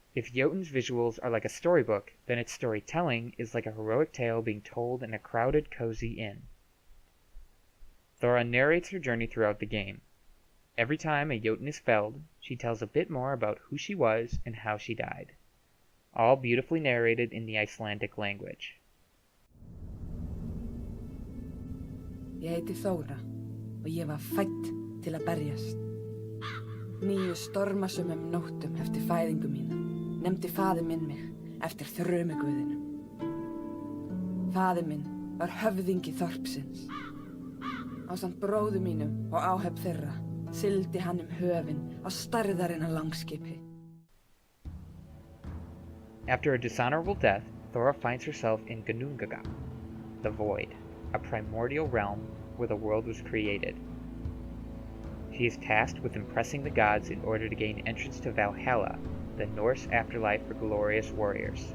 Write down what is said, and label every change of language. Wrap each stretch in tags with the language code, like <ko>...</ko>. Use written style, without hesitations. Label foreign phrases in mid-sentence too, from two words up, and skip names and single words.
<en>If Jotun's visuals are like a storybook, then its storytelling is like a heroic tale being told in a crowded, cozy inn. Thora narrates her journey throughout the game. Every time a Jotun is felled, she tells a bit more about who she was and how she died, all beautifully narrated in the Icelandic language.</en> <is>Ég heiti Þóra og ég var fædd til að berjast. 9 stormasömum nóttum eftir fæðingu mína nefndi faðir minn mig eftir þrumuguðinum. Faðir minn var höfðingi þorpsins. Ásamt bróður mínum og áhöfn þeirra sigldi hann höfin á stærðarinnar langskipi.</is> <en>After a dishonorable death, Thora finds herself in Ginnunngagap, the Void, a primordial realm where the world was created. She is tasked with impressing the gods in order to gain entrance to Valhalla, the Norse afterlife for glorious warriors.</en>